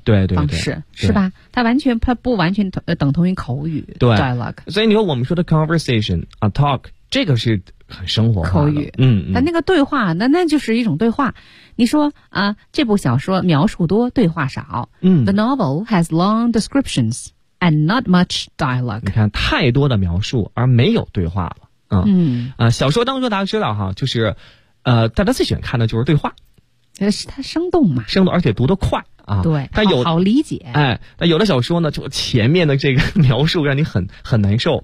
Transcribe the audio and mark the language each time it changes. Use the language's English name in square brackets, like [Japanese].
[Chinese] 对方式，对，是吧？它不完全等同于口语，对 [English] ，dialogue。 [Chinese] 所以你说我们说的 conversation， a talk， 这个是很生活化的口语，嗯，但那个对话，那就是一种对话。你说啊，这部小说描述多，对话少，嗯 [English] ，the novel has long descriptions and not much dialogue。 [Chinese] 你看，太多的描述而没有对话了。嗯啊，小说当中大家知道哈，就是，大家最喜欢看的就是对话，它生动嘛，生动而且读得快，啊。对，但有好理解。哎，但有的小说呢，就前面的这个描述让你很难受，